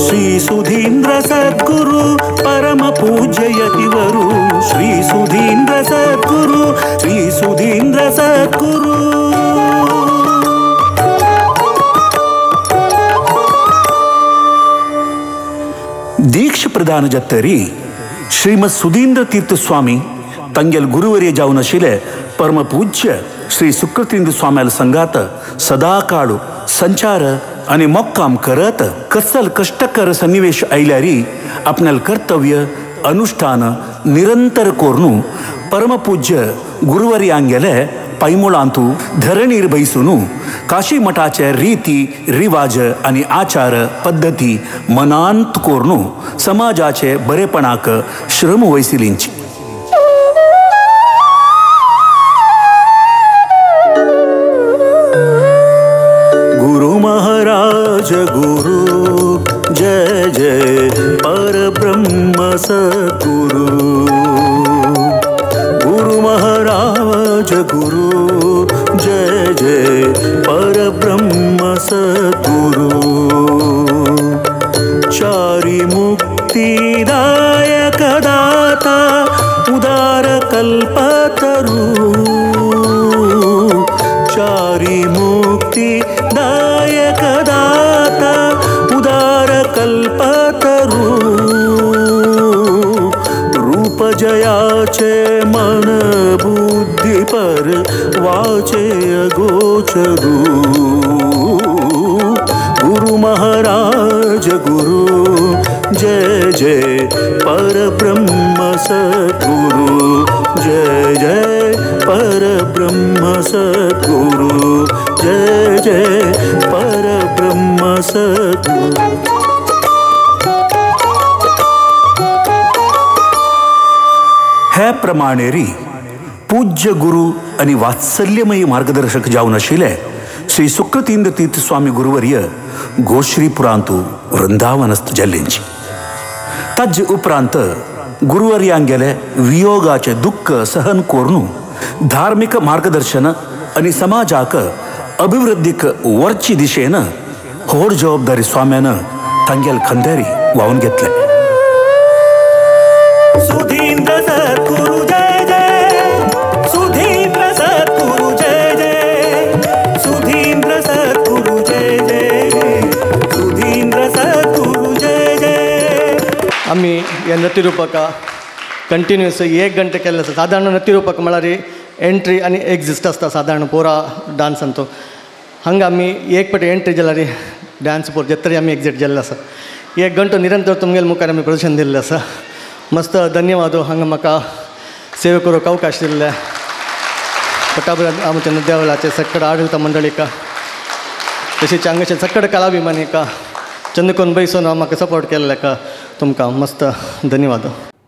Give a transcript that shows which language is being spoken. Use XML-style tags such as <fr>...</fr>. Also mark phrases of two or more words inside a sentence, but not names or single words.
<kok>श्री सुधींद्र सद्गुरु परम पूजयतिवरु. श्री सुधींद्र सद्गुरु. श्री सुधींद्र सद्गुरु. दीक्ष प्रदान जत्तरी श्रीमद सुधींद्र तीर्थ स्वामी तंगेल गुरुवर्य जावन आशिल्ले परम पूज्य श्री सुकृतींद्र स्वाम्याल संगात सदा काळ संचार आणि मोक्काम करत कसल कष्टकर सन्निवेश आयल्यारी आपणाल कर्तव्य अनुष्ठान निरंतर कोरून परम पूज्य गुरुवर्यांगेले पैमुळांतू धरणीर बैसून काशी मठाचे रीती रिवाज आणि आचार पद्धती मनांत कोरून समाजाचे बरेपणाक श्रम वैसिलींची.</kok> <mr>गुरु जय जय परब्रह्म सद्गुरु. गुरु महाराज गुरु जय जय परब्रह्म सद्गुरु. चारी मुक्तिदायक दाता उदार कल्पतरु. चारी मुक्तिदायक दाता उदार कल्पतरु. रूप जयाचे मन बुद्धि पर वाचे अगोचरु. गुरु महाराज गुरु जय जय परब्रह्म सद्गुरु. जय जय परब्रह्म सद्गुरु. जय जय परब्रह्म सद्गुरु.</mr> <kok>हे प्रमाणेरी पूज्य गुरु आणि वात्सल्यमयी मार्गदर्शक जावन आशिल्ले श्री सुकृतींद्र तीर्थ स्वामी गुरुवर्य गोश्रीपुरांतू वृंदावनस्थ जाल्लेंची. ताजे उपरांत गुरुवर्यांगेले वियोगाचे दुःख सहन करून धार्मिक मार्गदर्शन आणि समाजाक अभिवृद्धीक वरची दिशेन व्हड जबाबदारी स्वाम्यान तांगेल खंदेरी वाहून घेतले. सुधींद्र सद्गुरु जय जय. सुधींद्र सद्गुरु जय जय. सुधींद्र सद्गुरु जय जय. सुधींद्र सद्गुरु जय जय. आम्ही या नृत्यरूपका कंटिन्युअस 1 घंटे केल्ले आसा. साधारण नृत्यरूपक म्हळ्यार एंट्री आनी एक्झिस्ट आसता साधारण पोरा डान्स तो हांगा आमी एक फावटी एंट्री जाल्यार डान्स पोर जेतरी आमी एक्झिट जाल्ले आसा. 1 घंटो निरंतर तुमगेले मुखार आमी प्रदर्शन दिल्लें आसा. मस्त धन्यवाद हांगा म्हाका सेवे करूंक अवकाश दिल्ले पट्टाभी रामचंद्र देवळाचे सक्कड आडळित मंडळीक तशेंच हांगाचे सक्कड कलाभिमानीक चंद्रकोन बैसून म्हाका सपोर्ट केल्ल्याक तुमकां मस्त धन्यवाद.</kok>